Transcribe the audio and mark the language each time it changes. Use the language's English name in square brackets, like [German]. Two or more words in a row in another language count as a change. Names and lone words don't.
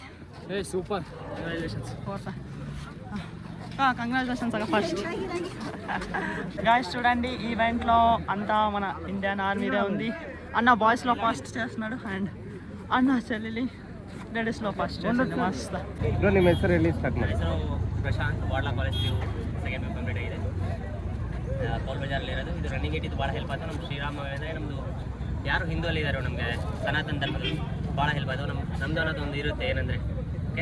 [Telugu] సూపర్ కంగ్రాచులేషన్స్ అక్క [English] first guys [Telugu] చూడండి ఈవెంట్లో అంతా మన ఇండియన్ ఆర్మీదే ఉంది అన్న బాయ్స్లో ఫస్ట్ చేస్తున్నాడు అండ్ అన్న చెల్లెలి లేడీస్లో ఫస్ట్ చేస్తుంది ಮಸ್ತ್ [Kannada] ನಿಮ್ಮ ಹೆಸರು ಹೇಳಿ ಸ್ಟಾರ್ಟ್ ಮಾಡಿ ಪ್ರಶಾಂತ್ ವಾಡ್ಲಾ ಕಾಲೇಜ್ [English] second paper complete [Kannada] ಆಗಿದೆ ಟೋಲ್ ಬಜಾರಲ್ಲಿ ಇರೋದು ಇದು ರನ್ನಿಂಗ್ ಇಟ್ಟಿದ್ದು ಭಾಳ ಹೆಲ್ಪ್ ಆಯ್ತು ನಮ್ಮ ಶ್ರೀರಾಮ ಅಂದರೆ ನಮ್ಮದು ಯಾರು ಹಿಂದೂಲ್ಲಿ ಇದ್ದಾರೆ ನಮಗೆ ಸನಾತನ ಧರ್ಮದಲ್ಲಿ ಭಾಳ ಹೆಲ್ಪ್ ಆಯಿತು ನಮ್ಮದು ಅನ್ನೋದು ಒಂದು ಇರುತ್ತೆ ಏನಂದರೆ ಓಕೆ